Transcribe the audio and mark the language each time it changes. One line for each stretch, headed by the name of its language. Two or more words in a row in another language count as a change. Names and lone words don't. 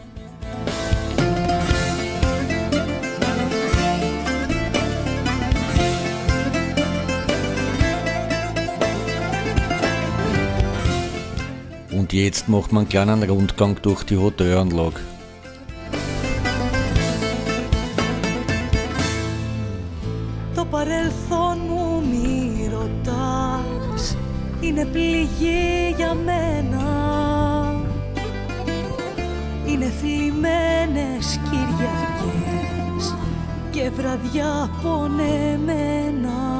German: Und jetzt macht man einen kleinen Rundgang durch die Hotelanlage.
Greek: Το παρελθόν μου μη ρωτάς, είναι πληγή για μένα. Είναι θλιμμένες Κυριακές και βραδιά πονεμένα.